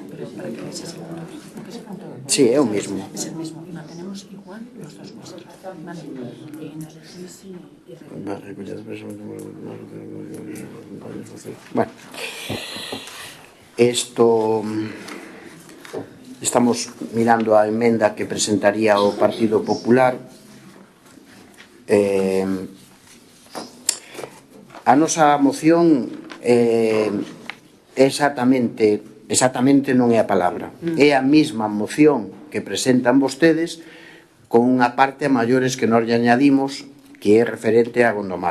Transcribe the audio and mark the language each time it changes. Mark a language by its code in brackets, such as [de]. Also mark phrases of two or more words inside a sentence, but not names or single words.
[gl] Sí, é o mismo. [es] Es el mismo. Y mantenemos igual los dos vuestros. Vale. Nos decís si... Bueno, esto... [gl] Estamos mirando a emenda que presentaría o Partido Popular. A nosa moción exactamente non é a palabra. É a mesma moción que presentan vostedes con unha parte a maiores que nós lle añadimos que é referente a Gondomar.